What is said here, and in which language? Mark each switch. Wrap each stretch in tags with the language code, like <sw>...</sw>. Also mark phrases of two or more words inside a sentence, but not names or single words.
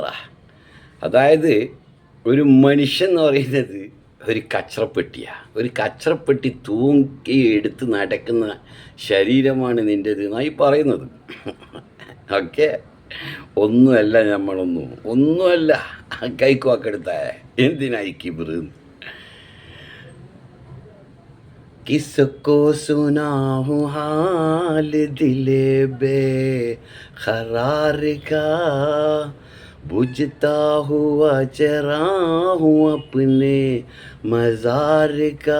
<ml>അതായത് ഒരു മനുഷ്യൻ എന്ന് പറയുന്നത് ഒരു കച്ചറപ്പെട്ടിയാണ്. ഒരു കച്ചറപ്പെട്ടി തൂക്കി എടുത്ത് നടക്കുന്ന ശരീരമാണ് നിൻ്റേത് എന്നായി പറയുന്നത്. ഓക്കെ, ഒന്നുമല്ല, ഒന്നുമല്ല. കൈക്കുവാക്കെടുത്ത എന്തിനായി കിബിറ്?</ml> <ur>کس کو سناؤں حال دل بے قرار کا، بجھتا ہوا چرا ہوں اپنے مزار کا.</ur>